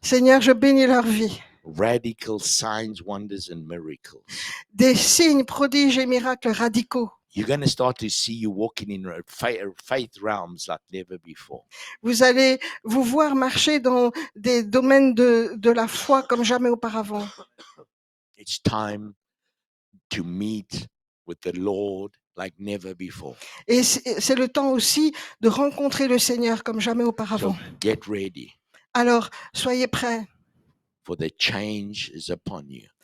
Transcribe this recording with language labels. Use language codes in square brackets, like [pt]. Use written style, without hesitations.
[fr] Seigneur, je bénis leur vie. [en] Radical signs, wonders, and miracles. [fr] Des signes, prodiges et miracles radicaux. [en] You're going to start to see you walking in faith realms like never before. [fr] Vous allez vous voir marcher dans des domaines de la foi comme jamais auparavant. [en] It's time to meet with the Lord like never before. [fr] Et c'est le temps aussi de rencontrer le Seigneur comme jamais [en] So [fr] auparavant. [en] get ready [fr] Alors, soyez prêts [en] for the change is upon you.